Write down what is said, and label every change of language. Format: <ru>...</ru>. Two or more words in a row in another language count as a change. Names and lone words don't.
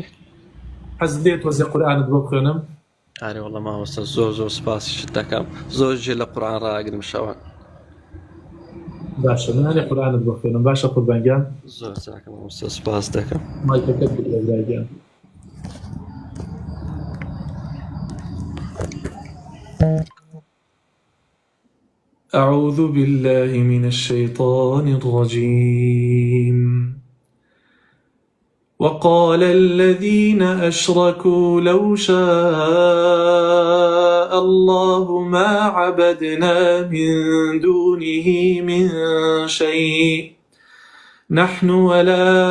<ckb>حەز دێت وەزی قورئانت بۆ بخوێنم ئارێ وەڵڵا مامۆستا زۆر سپاسیشت دەکەم زۆر جێ لە قورئان ڕاگرم شەوان باشە منانێ قورئانت بۆ خوێنم باشە قوربانگیان زۆر چاکە مامۆستا سپاس دەکەم مایکەکەت بگرە برایگیان</ckb> <ar>أعوذ بالله من الشيطان الرجيم وقال الذين أشركوا لو شاء الله ما عبدنا من دونه من شيء نحن ولا</ar>